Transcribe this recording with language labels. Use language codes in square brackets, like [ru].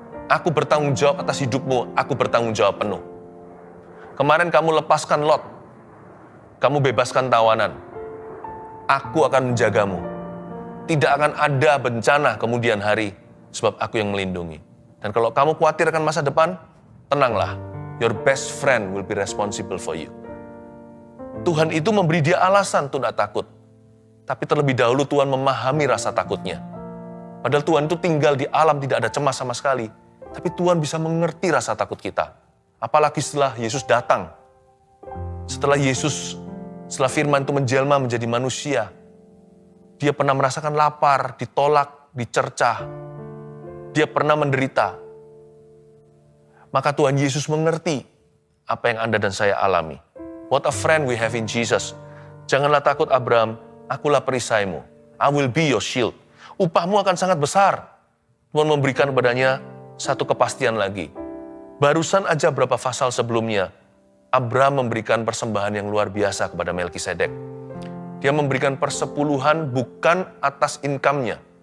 [id] Aku bertanggung jawab atas hidupmu, aku bertanggung jawab penuh. Kemarin kamu lepaskan Lot, kamu bebaskan tawanan. Aku akan menjagamu. Tidak akan ada bencana kemudian hari, sebab aku yang melindungi. Dan kalau kamu khawatir akan masa depan, tenanglah. [en] Your best friend will be responsible for you. [id] Tuhan itu memberi dia alasan untuk tidak takut. Tapi terlebih dahulu Tuhan memahami rasa takutnya. Padahal Tuhan itu tinggal di alam, tidak ada cemas sama sekali. Tapi Tuhan bisa mengerti rasa takut kita. Apalagi setelah Yesus datang. Setelah firman itu menjelma menjadi manusia. Dia pernah merasakan lapar, ditolak, dicercah. Dia pernah menderita. Maka Tuhan Yesus mengerti apa yang Anda dan saya alami. [en] What a friend we have in Jesus. [id] Janganlah takut Abraham, akulah perisaimu. [en] I will be your shield. [id] Upahmu akan sangat besar. Tuhan memberikan kepadanya satu kepastian lagi. Barusan aja berapa pasal sebelumnya, Abraham memberikan persembahan yang luar biasa kepada Melkisedek. Dia memberikan persepuluhan bukan atas income-nya.